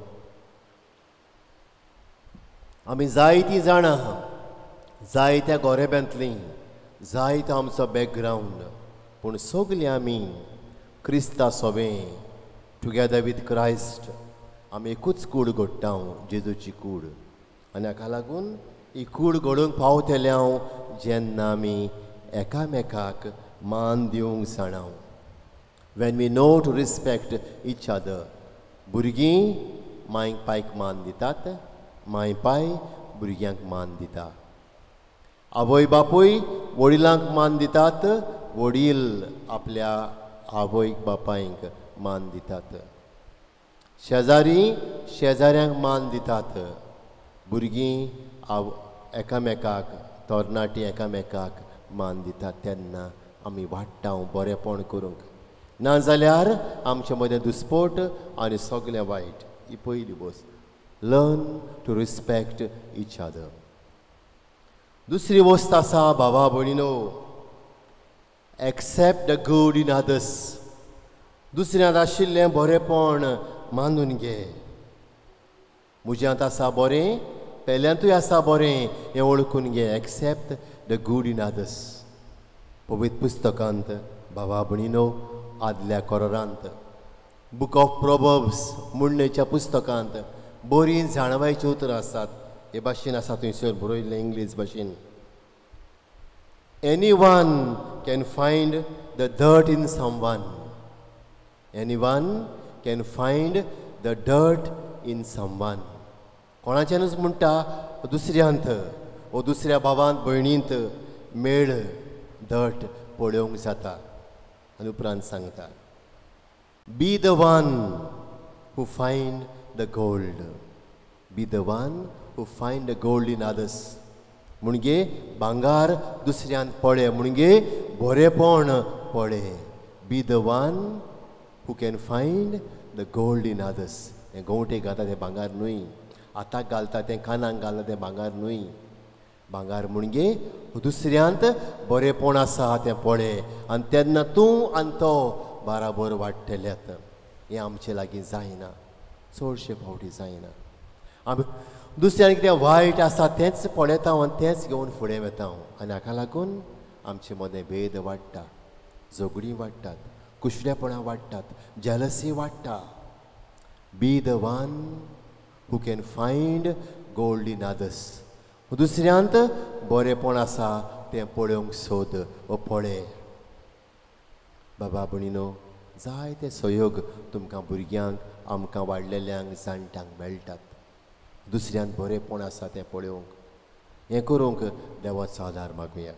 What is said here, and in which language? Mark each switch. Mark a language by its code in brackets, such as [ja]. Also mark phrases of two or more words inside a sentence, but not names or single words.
[kok] आमी जायतीं जाणां जायत्या गोरेब्यांतलीं, जायतो आमचो बॅकग्रावंड, पूण सगलीं आमी क्रिस्ता सोबें [en] together with Christ [kok] आमी एकूच कूड घडटा, जेजूची कूड. आनी हाका लागून ही कूड घडोवंक पावतले हांव जेन्ना आमी एकामेकाक मान दिवंक जाणां. [en] When we know to respect each other. [kok] भुरगीं मांयक पायक मान दितात, मांय पाय भुरग्यांक मान दिता. आवय बापूय वडिलांक मान दितात, वडील आपल्या आवयक बापायक मान दितात. शेजारी शेजाऱ्यांक मान दितात. भुरगीं एकामेकाक तरणाटी एकामेकाक मान दितात. तेन्ना आमी वाडटा बरेंपण करूंक. ना जाल्यार आमचे मदें दुस्पोट आनी सगळें वायट. ही पयली गोश्ट. [en] Learn to respect each other. [kok] दुसरी वस्त आसा भावा भयणीनो, [en] accept the good in others. [kok] दुसऱ्यांत आशिल्लें बरेंपण मानून घे. म्हज्यांत आसा बरें, पेल्यांतूय आसा बरें हें वळखून घे. [en] Accept the good in others. [kok] पवित्र पुस्तकांत भावा भयणीनो, आदल्या कोरांत बुक ऑफ प्रोवर्ब्स म्हणणेच्या पुस्तकांत बरीं जाणवायची उतरां आसात. हे भाशेन आसा थंयसर बरयल्लें इंग्लीश भाशेन. [en] Anyone can find the dirt in someone. Anyone can find the dirt in someone. [kok] कोणाच्यानूच म्हणटा दुसऱ्यांत वो दुसऱ्या भावांत भयणींत मेळ दट पळोवंक जाता. आनी उपरांत सांगता, [en] Be the one who find the gold. Be the one who find the gold in others. [kok] म्हणजे भांगार दुसऱ्यांत पळे, म्हणजे बरेपण पळे. [en] Be the one who can find the gold in others. [kok] हें गोंवटेक घालता तें भांगार न्हय, हाताक घालता तें कानाक घालता तें भांगार न्हय. भांगार म्हणजे दुसऱ्यांत बरेपण आसा तें पळे, आनी तेन्ना तूं आनी तो बाराबर वाडटल्यात. हें आमचे लागीं जायना, चडशे फावटी जायना. आमी दुसऱ्यान कितें वायट आसा तेंच पळयता आनी तेंच घेवन फुडें वता. आनी हाका लागून आमचे मदें भेद वाडटा, झगडीं वाडटात, कुशलेपणां वाडटात, जेलसी वाडटा. [en] Be the one who can find gold in others. [kok] दुसऱ्यांत बरेपण आसा तें पळोवंक सोद वा पळय. बाबा भयणीनो, जायते सहयोग तुमकां भुरग्यांक, आमकां वाडलेल्यांक, जाणट्यांक मेळटात. दुसऱ्यांत बरेपण आसा तें पळोवंक, हें करूंक देवाचो आदार मागुया.